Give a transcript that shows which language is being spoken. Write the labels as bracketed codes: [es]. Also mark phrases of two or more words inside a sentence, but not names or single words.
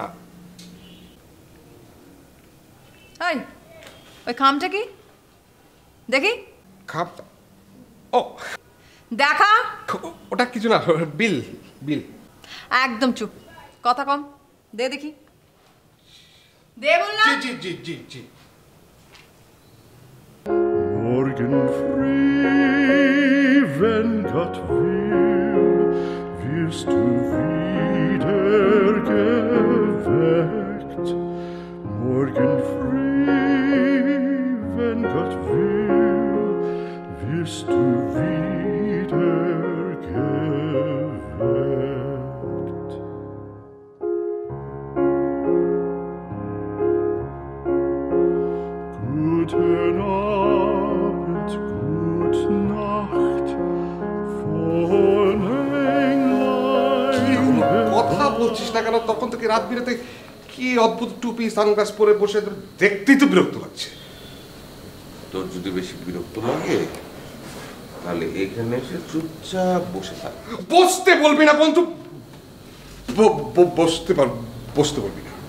[bn] ওই খামটা কি দেখি। খাপ? ও দেখা। ওটা কিছু না, বিল বিল। একদম চুপ, কথা কম, দে দেখি, দে বললাম। জি জি জি জি জি। [de] Morgen früh, wenn Gott will, wirst du wieder geweckt. Morgen früh, wenn Gott will, wirst du wieder geweckt. Guten Abend, gute Nacht, von Englein [bn] কথা বলছিস না কেন? তখন থেকে রাত বিরাতে কি অদ্ভুত টুপি সানগ্লাস পরে বসে, দেখতেই তো বিরক্ত লাগছে। তোর যদি বেশি বিরক্ত লাগে তাহলে এখানে এসে চুপচাপ বসে থাক। বসতে বলবি না বন্ধু, বসতে বলবি না।